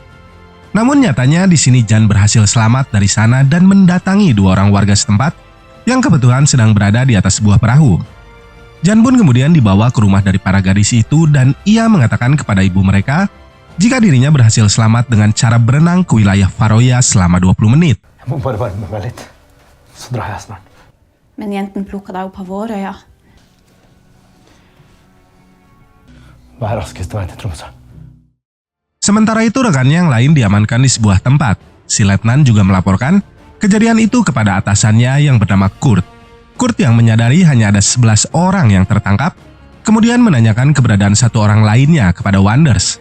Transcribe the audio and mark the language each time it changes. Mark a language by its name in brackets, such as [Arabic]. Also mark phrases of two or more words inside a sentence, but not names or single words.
[Indonesian] Namun nyatanya di sini Jan berhasil selamat dari sana dan mendatangi 2 orang warga setempat yang kebetulan sedang berada di atas sebuah perahu. Jan pun kemudian dibawa ke rumah dari para gadis itu dan ia mengatakan kepada ibu mereka jika dirinya berhasil selamat dengan cara berenang ke wilayah Faroya selama 20 menit. [Norwegian] Jeg må bare varme meg litt, så drar jeg snart. Men jenten plukka deg opp av Vårøya. Hva er raskeste vei til Tromsø? [Indonesian] Sementara itu rekannya yang lain diamankan di sebuah tempat. Si letnan juga melaporkan kejadian itu kepada atasannya yang bernama Kurt. Kurt yang menyadari hanya ada 11 orang yang tertangkap, kemudian menanyakan keberadaan 1 orang lainnya kepada Wanders.